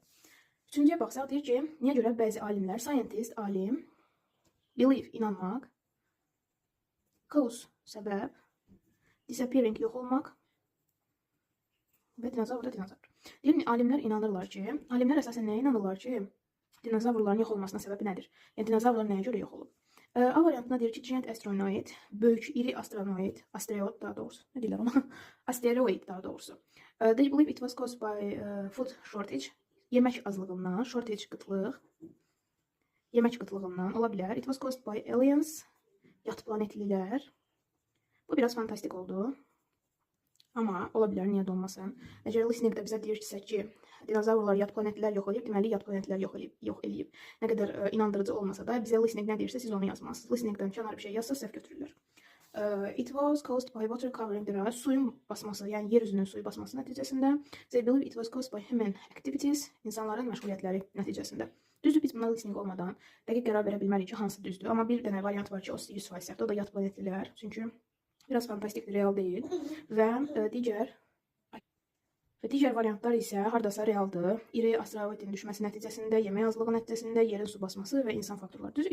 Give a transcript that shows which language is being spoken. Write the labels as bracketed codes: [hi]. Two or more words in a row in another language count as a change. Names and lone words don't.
[az] Üçüncüyə baxsaq, deyir ki, niyə görə bəzi alimlər, scientist, alim, believe, inanmaq, cause, səbəb, disappearing, yox olmaq və dinozavr da dinozavr. Deyir, alimlər inanırlar ki, alimlər əsasən nəyə inanırlar ki, dinozavrların yox olmasına səbəbi nədir? Yəni dinozavrlar nəyə görə yox olub? A variantına deyir ki, [en] giant asteroid, [az] böyük, iri asteroid, asteroid daha doğrusu, nə deyirlər ona? Asteroid daha doğrusu. [en] They believe it was caused by food shortage, [az] yemək azlığından, shortage qıtlıq, yemək qıtlığından ola bilər. [en] It was caused by aliens, [az] yat planetlilər. Bu biraz fantastik oldu. Amma ola bilər, niyə də olmasın. Əgər listeningdə bizə deyirsə ki, dinozavrlar yat planetlilər yox eləyib, deməli yat planetlilər yox eləyib. Nə qədər inandırıcı olmasa da, bizə listening nə deyirsə siz onu yazmalısınız. Listeningdən kənar bir şey yazsa səhv götürürlər. [en] It was caused by water covering the earth. [az] Suyun basması, yəni yer üzünün suyu basması nəticəsində. [en] They believe it was caused by human activities. [az] İnsanların məşğuliyyətləri nəticəsində. Düzdür, biz buna listening olmadan dəqiq qərar verə bilmərik ki, hansı düzdür. Amma bir dənə variant var ki, o 100% səhvdir. O da yat planetlilər. Çünki biraz fantastik, real deyil. Və digər variantlar isə hardasa realdır. İri asteroidin düşməsi nəticəsində, yemək azlığı nəticəsində, yerin su basması və insan faktorları.